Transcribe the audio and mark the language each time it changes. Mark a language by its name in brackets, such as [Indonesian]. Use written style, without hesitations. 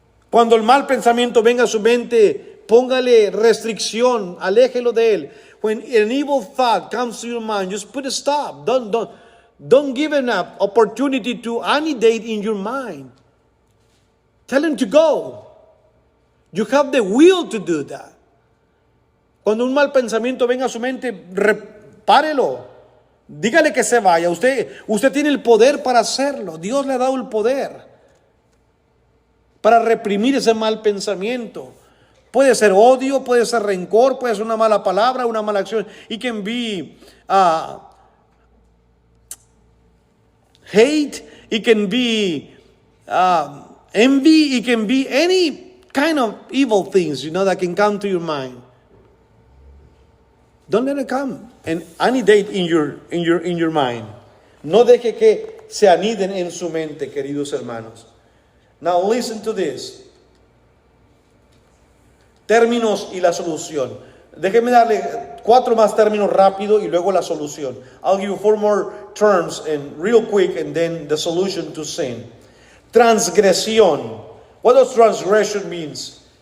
[Spanish] Cuando el mal pensamiento venga a su mente, póngale restricción, aléjelo de él. [English] When an evil thought comes to your mind, just put a stop. Don't give an opportunity to annihilate in your mind. Tell him to go. You have the will to do that. [Spanish] Cuando un mal pensamiento venga a su mente, repárelo. Dígale que se vaya. Usted tiene el poder para hacerlo. Dios le ha dado el poder para reprimir ese mal pensamiento. Puede ser odio, puede ser rencor, puede ser una mala palabra, una mala acción. [English] It can be hate, it can be envy, it can be any kind of evil things, that can come to your mind. Don't let it come and annihilate in your mind. [Spanish] No deje que se aniden en su mente, queridos hermanos. [English] Now listen to this. [Spanish] Términos y la solución. Déjenme darle 4 más términos rápido y luego la solución. [English] I'll give you 4 more terms and real quick and then the solution to sin. Transgresión. What does transgression means?